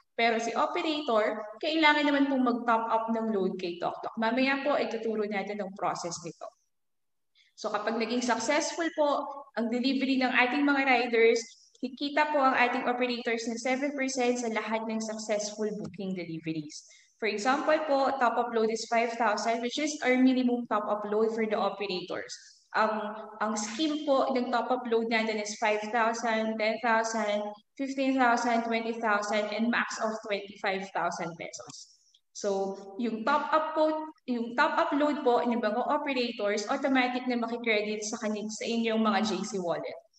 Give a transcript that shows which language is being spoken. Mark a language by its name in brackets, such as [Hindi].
[Filipino] Pero si operator, kailangan naman pong mag-top up ng load kay TokTok. Mamaya po, ituturo natin ang process nito. So kapag naging successful po ang delivery ng ating mga riders, kikita po ang ating operators ng 7% sa lahat ng successful booking deliveries. [English] For example po, top-up load is 5,000, which is our minimum top-up load for the operators. [Filipino] Ang scheme po ng top-up load natin is 5,000, 10,000, 15,000, 20,000, and max of 25,000 pesos. So, yung top-up load po ng mga operators, automatic na makikredit sa inyong mga JC wallet.